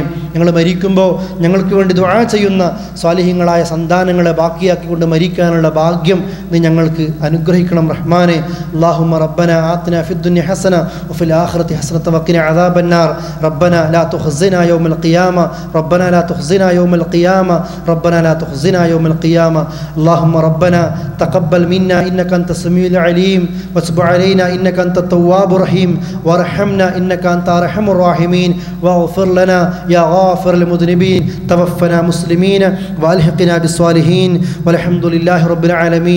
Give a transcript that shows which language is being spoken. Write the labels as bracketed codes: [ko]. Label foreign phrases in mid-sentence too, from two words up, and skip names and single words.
[ml] ഞങ്ങൾ മരിക്കുമ്പോൾ ഞങ്ങൾക്ക് വേണ്ടി ദുആ ചെയ്യുന്ന സാലിഹ്യങ്ങളായ സന്താനങ്ങളെ ബാക്കിയാക്കിക്കൊണ്ട് മരിക്കാനുള്ള ഭാഗ്യം നീ ഞങ്ങൾക്ക് അനുഗ്രഹിക്കണം റഹ്മാനെ. [ar] اللهم ربنا آتنا في الدنيا حسنة وفي الآخرة حسنة وقنا عذاب النار. ربنا لا تخزنا يوم القيامة ربنا لا تخزنا يوم القيامة ربنا لا تخزنا يوم القيامة. اللهم ربنا تقبل منا إنك أنت السميع العليم وتب علينا إنك أنت التواب الرحيم وارحمنا إنك أنت أرحم الراحمين واغفر لنا يا غافر المذنبين. توفنا مسلمين وألحقنا بالصالحين والحمد لله رب العالمين.